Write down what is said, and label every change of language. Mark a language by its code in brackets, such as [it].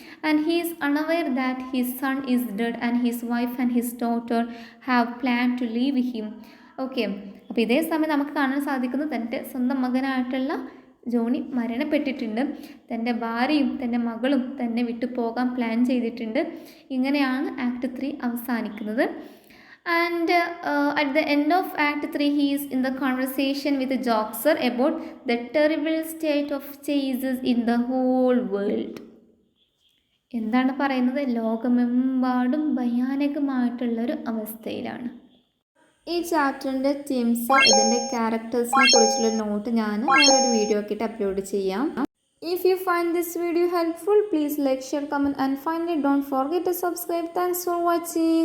[en] And he is unaware that his son is dead and his wife and his daughter have plan to leave him. [ml] Okay, അപ്പോൾ ഇതേ സമയം നമുക്ക് കാണാൻ സാധിക്കുന്നത് തൻ്റെ സ്വന്തം മകനായിട്ടുള്ള ജോണി മരണപ്പെട്ടിട്ടുണ്ട്. തൻ്റെ ഭാര്യയും തൻ്റെ മകളും തന്നെ വിട്ടു പോകാൻ പ്ലാൻ ചെയ്തിട്ടുണ്ട്. ഇങ്ങനെയാണ് ആക്ട് 3 അവസാനിക്കുന്നത്. [en] And at the end of act 3 he is in the conversation with the Joxer about the terrible state of chases in the whole world. [ml] എന്താണ് പറയുന്നത്, ലോകമെമ്പാടും ഭയാനകമായിട്ടുള്ളൊരു അവസ്ഥയിലാണ്. ഈ ചാപ്റ്ററിൻ്റെ തീംസ്, ഇതിൻ്റെ ക്യാരക്ടേഴ്സിനെ കുറിച്ചുള്ള നോട്ട് ഞാൻ വേറൊരു വീഡിയോ ആക്കിയിട്ട് അപ്ലോഡ് ചെയ്യാം. [en] If you find this video helpful, please like, share, comment and finally don't forget to subscribe. Thanks for watching.